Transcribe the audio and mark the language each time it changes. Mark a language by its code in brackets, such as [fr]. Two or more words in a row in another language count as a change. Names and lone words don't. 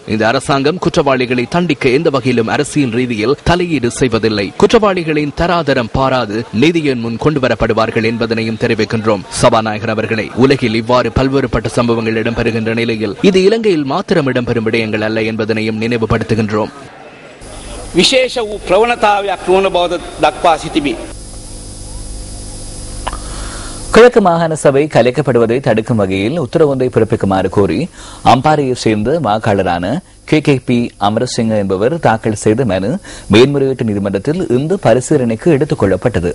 [ta] இந்த அரசாங்கம் குற்றவாளிகளை தண்டிக்க எந்த வகையிலும் அரசியல் ரீதியில் தலையீடு செய்வதில்லை. குற்றவாளிகளின் தராதரம் பாராது நீதியின் முன் கொண்டு வரப்படுவார்கள் என்பதனையும் தெரிவிக்கின்றோம். சபாநாயகர் அவர்களே, உலகில் இவ்வாறு பல்வேறுபட்ட சம்பவங்கள் இடம்பெறுகின்ற நிலையில் இது இலங்கையில் மாத்திரம் இடம்பெறும் விடயங்கள் அல்ல என்பதனையும் நினைவுபடுத்துகின்றோம். [si] විශේෂ වූ ප්‍රවණතාවයක් නොවන බව දක්වා සිටිමි. [ta] கிழக்கு மாகாண சபை கலைக்கப்படுவதை தடுக்கும் வகையில் உத்தரவொன்றை பிறப்பிக்குமாறு கோரி அம்பாறையை சேர்ந்த வாக்காளரான KKP அமரசிங்க என்பவர் தாக்கல் செய்த மனு மேன்முறையீட்டு நீதிமன்றத்தில் இன்று பரிசீலனைக்கு எடுத்துக் கொள்ளப்பட்டது.